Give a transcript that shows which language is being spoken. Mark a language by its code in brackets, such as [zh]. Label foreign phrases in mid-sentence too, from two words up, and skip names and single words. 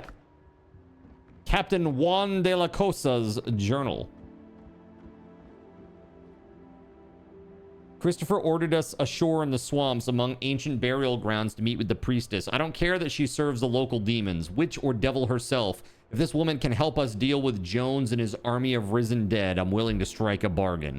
[en] Captain Juan de la Cosa's journal. Christopher ordered us ashore in the swamps among ancient burial grounds to meet with the priestess. I don't care that she serves the local demons, witch or devil herself. If this woman can help us deal with Jones and his army of risen dead, I'm willing to strike a bargain.